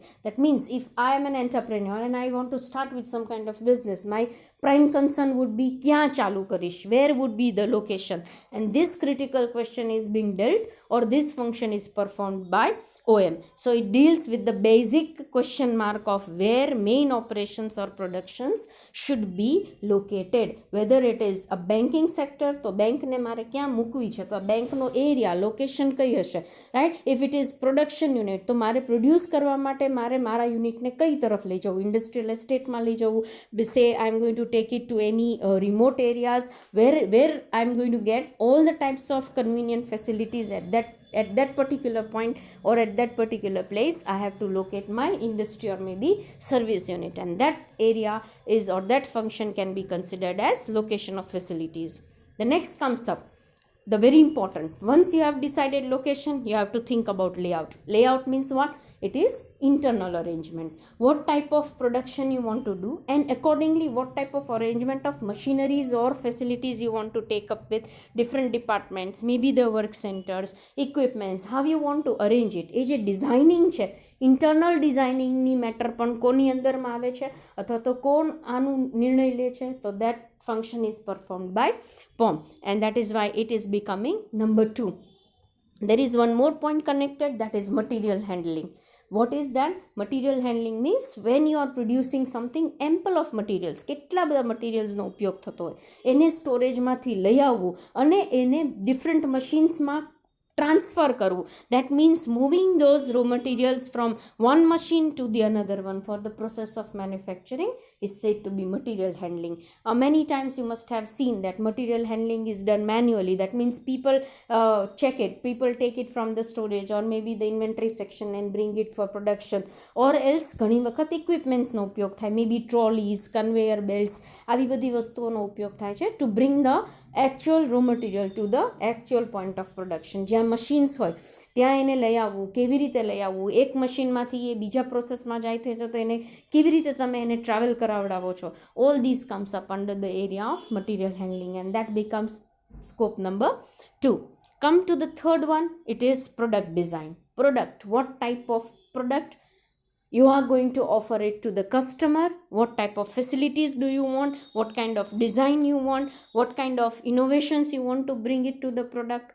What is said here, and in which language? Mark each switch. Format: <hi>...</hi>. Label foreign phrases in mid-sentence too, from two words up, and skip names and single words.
<en>That means if I am an entrepreneur and I want to start with some kind of business, my prime concern would be</en> <gu>ક્યા ચાલુ કરીશ,</gu> <en>where would be the location, and this critical question is being dealt, or this function is performed by OM. So it deals with the basic question mark of where main operations or productions should be located. Whether it is a banking sector,</en> <gu>તો bank ને મારે ક્યાં મૂકવી છે, તો આ bank નો area location કઈ હશે,</gu> <en>right? If it is production unit,</en> <gu>તો મારે produce કરવા માટે મારે મારા unit ને કઈ તરફ લઈ જવું,</gu> <en>industrial estate</en> <gu>માં લઈ જવું,</gu> <en>say I'm going to take it to any remote areas where I'm going to get all the types of convenient facilities at that particular point, or at that particular place I have to locate my industry or maybe service unit, and that area is, or that function can be considered as location of facilities. The next comes up, the very important, once you have decided location, you have to think about layout. Layout means what? It is internal arrangement, what type of production you want to do, and accordingly what type of arrangement of machineries or facilities you want to take up with different departments, maybe the work centers, equipments, how you want to arrange it.</en> <gu>એ જે designing છે,</gu> <en>internal designing</en> <gu>ની matter પણ કોની અંદરમાં આવે છે, અથવા તો કોણ આનું નિર્ણય લે છે, તો</gu> <en>that function is performed by POM, and that is why it is becoming number 2. There is one more point connected, that is material handling. What is that? Material handling means when you are producing something, ample of materials,</en> <gu>કેટલા બધા materialsનો ઉપયોગ થતો હોય, એને સ્ટોરેજમાંથી લઈ આવવું અને એને</gu> <en>different machinesમાં</en> <gu>transfer કરવું.</gu> <en>That means moving those raw materials from one machine to the another one for the process of manufacturing is said to be material handling. Many times you must have seen that material handling is done manually. That means people check it, people take it from the storage or maybe the inventory section and bring it for production, or else</en> <gu>ઘણી વખત equipmentsનો ઉપયોગ થાય,</gu> <en>maybe trolleys, conveyor belts,</en> <gu>આવી બધી વસ્તુઓનો ઉપયોગ થાય છે</gu> <en>to bring the actual raw material to the actual point of production.</en> <gu>જ્યાં મશીન્સ હોય ત્યાં એને લઈ આવવું, કેવી રીતે લઈ આવવું, એક મશીનમાંથી એ બીજા પ્રોસેસમાં જાય તો એને કેવી રીતે તમે એને ટ્રાવેલ કરાવડાવો છો,</gu> <en>all these comes up under the area of material handling, and that becomes scope number 2. Come to the third one, it is product design. Product, what type of product you are going to offer it to the customer, what type of facilities do you want, what kind of design you want, what kind of innovations you want to bring it to the product.</en>